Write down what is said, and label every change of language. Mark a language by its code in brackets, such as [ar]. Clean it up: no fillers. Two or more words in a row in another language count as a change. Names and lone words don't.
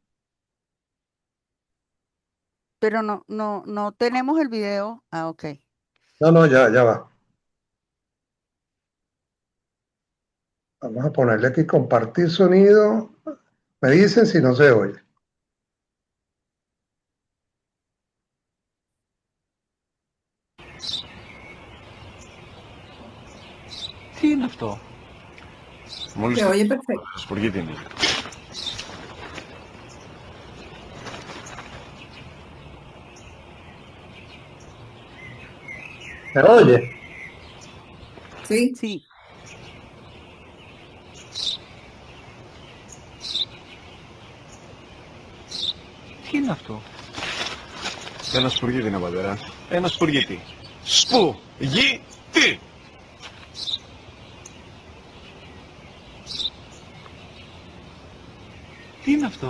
[es] pero no tenemos el video. Ah, ok. No, no, ya va. Vamos a ponerle aquí compartir sonido. Me dicen si no se oye. [el] Τι είναι αυτό? Μόλις [es] Se [el] το [es] oye perfecto. [el] σπουργίτη είναι. [es] ¿Se oye? Sí, Sí, [el] Τι είναι αυτό? Ένα σπουργίτη είναι, πατέρα. Ένα σπουργίτη. Σπουργίτη! Τι είναι αυτό?